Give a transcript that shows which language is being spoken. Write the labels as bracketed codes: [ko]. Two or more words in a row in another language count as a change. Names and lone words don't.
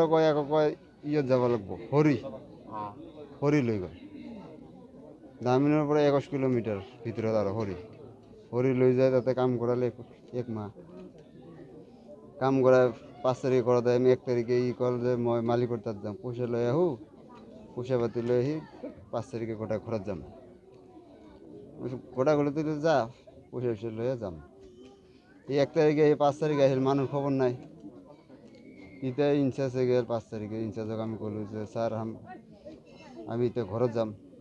[as] কয় ইয়ত যাব লাগবো হরি লই গল দামিনের পরে 21 কিলোমিটার ভিতরে আর হরি লই যায় তাতে কাম করালে 1 মাস কাম করা 5 তারিখে করা দেয় আমি 1 তারিখে কল যে মই মালিকর তাত যাম পয়সা লই আহু পয়সা পাতি লই আহি 5 তারিখে গোটা খরচ যাম গোটা গলে তুই যা পয়সা লই যাম এই 1 তারিখে 5 তারিখে আহিল মানুষ খবর নাই ইতে ইনচার্জে গেল 5 তারিখে ইনচার্জক আমি কইলো যে স্যার আমি তো ঘরত যাম